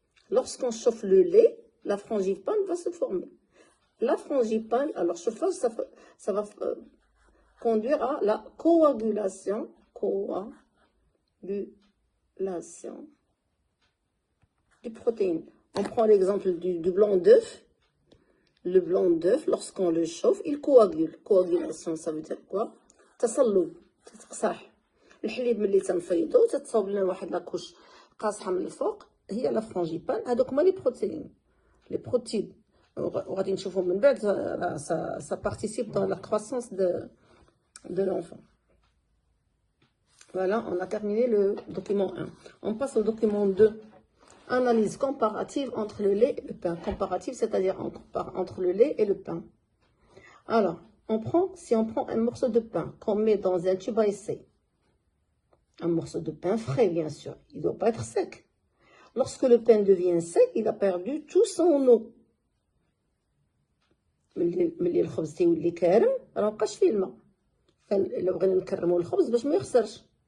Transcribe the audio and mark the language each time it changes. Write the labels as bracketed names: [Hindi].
[French] Lorsqu'on chauffe le lait, la frangipane va se former. La frangipane, alors chauffage, ça va conduire à la coagulation des protéines. On prend l'exemple du blanc d'œuf. Le blanc d'œuf, lorsqu'on le chauffe, il coagule. Coagulation, ça veut dire quoi? [Arabic] تصلب, تتقصح. الحليب ملي تنفيضو تتصاوب لنا واحد لاكوش قاصحه من الفوق هي لا فرانجيبان. هذوك هما لي بروتيين لي بروتيد وغادي نشوفوا من بعد [French] ça participe dans la croissance de l'enfant. Voilà, on a terminé le document 1. On passe au document 2. Analyse comparative entre le lait et le pain. Comparative, c'est-à-dire entre le lait et le pain. Alors, si on prend un morceau de pain qu'on met dans un tube à essai, un morceau de pain frais, bien sûr, il ne doit pas être sec. Lorsque le pain devient sec, il a perdu tout son eau. [Arabic] ملي الخبز تيولي كارم راه مابقاش فيه الماء. لو بغينا نكرمو الخبز باش ما يخسرش.